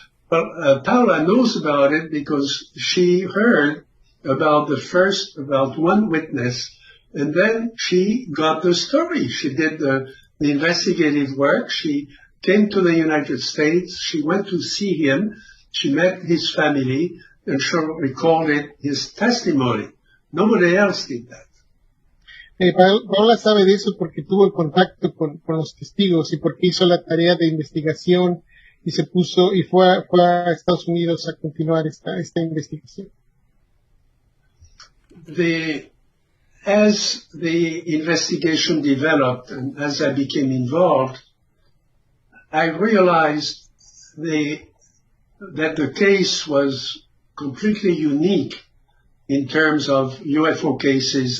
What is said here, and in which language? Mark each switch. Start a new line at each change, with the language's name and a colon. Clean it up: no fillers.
English: Well, Paola knows about it because she heard about one witness, and then she got the story. She did the investigative work. She came to the United States. She went to see him. She met his family, and she recorded his testimony. Nobody else did that.
Spanish: Paola sabe de eso porque tuvo el contacto con los testigos y porque hizo la tarea de investigación y fue a Estados Unidos a continuar esta investigación.
English: As the investigation developed and as I became involved, I realized that the case was completely unique in terms of UFO cases.